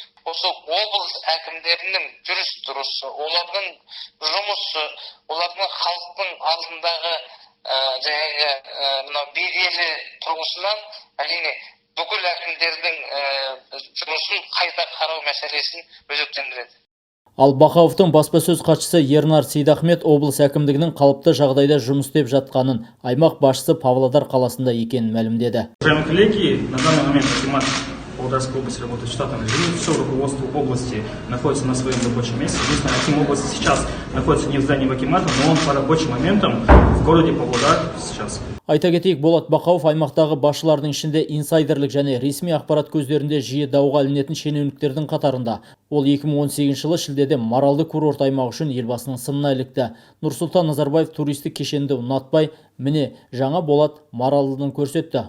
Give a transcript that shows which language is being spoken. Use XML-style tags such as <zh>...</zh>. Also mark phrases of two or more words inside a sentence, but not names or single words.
<kk>Осы облыс әкімдерінің жүріс-тұрысы, олардың жұмысы, олардың халықтың алдындағы жаңағы беделі тұрғысынан әрине бүкіл әкімдердің жұмысын қайта қарау мәселесін өзектендіреді. Ал Бақауовтың баспасөз хатшысы Ернар Сейдахмет облыс әкімдігінің қалыпты жағдайда жұмыс істеп жатқанын, аймақ басшысы Павлодар қаласында екенін мәлімдеді.</kk> <ru>Уважаемые коллеги, на данный момент акимат Павлодарской области работает в штатном режиме. Все руководство области находится на своем рабочем месте. Единственное, аким области сейчас находится не в здании акимата, но он по рабочим моментам в городе Павлодар сейчас.</ru> <kk>Айта кетейік, Болат Бақауов аймақтағы басшылардың ішінде инсайдерлік және ресми ақпарат көздерінде жиі дауға ілінетін шенеуніктердің қатарында. Ол 2018 жылы шілдеде Маралды курорт аймағы үшін елбасының сынына ілікті. Нұрсұлтан Назарбаев туристік кешенді ұнатпай, міне жаңа Болат Маралдыны көрсетті.</kk>